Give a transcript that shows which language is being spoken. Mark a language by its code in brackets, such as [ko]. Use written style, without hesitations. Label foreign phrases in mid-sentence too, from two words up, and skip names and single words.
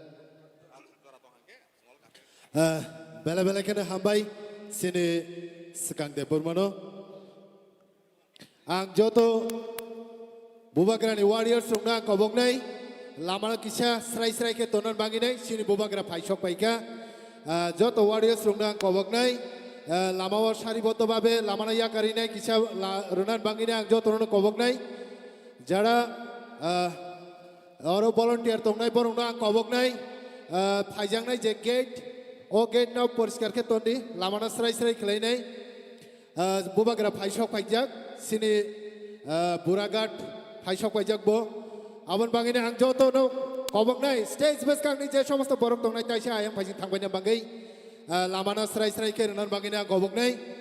[trp] Bela bela kena hambai sini sekang de Burmano. Ang joto Bubagrani warriors rungna kobok nai lamana kisah serai-serai ke tonan bangi nai sini Bubagra paisok paika. Joto warriors rungna kobok nai lamawa [bn] সারিবদ্ধ ভাবে [trp] লামানা ইয়া করি নাই kisah runan bangi nai ang joto rungna kobok nai jara Oro volunteer tong nai borong na kobok nai phaijang nai je gate o gate na poriskar ke tondi lamana srai srai khlai nai Bubagra phaisok phaijak sini Buragat phaisok phaijak bo abon bangine ang joto no kobok nai stage base kang ni je somost borok tong nai taisa ayam phaijing thangbai na bangai lamana srai srai ke runan bangine ang kobok nai